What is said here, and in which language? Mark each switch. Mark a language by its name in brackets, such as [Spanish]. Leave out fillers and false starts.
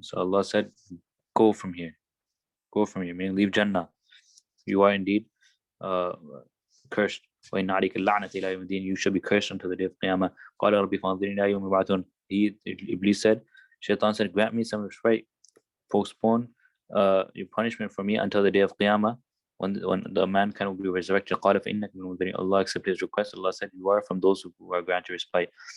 [English] So Allah said, go from here, meaning leave Jannah. You are indeed cursed. [Arabic] وإن عليك اللعنة إلى يوم الدين. [English] You shall be cursed until the day of Qiyamah. [Arabic] قال ربي فانظرني إلى يوم يبعثون. [English] Iblis said, Shaitan said, grant me some respite, postpone your punishment for me until the day of Qiyamah, when the mankind will be resurrected. [Arabic] قال فإنك من المنذرين. [English] Allah accepted his request. Allah said, you are from those who are granted respite.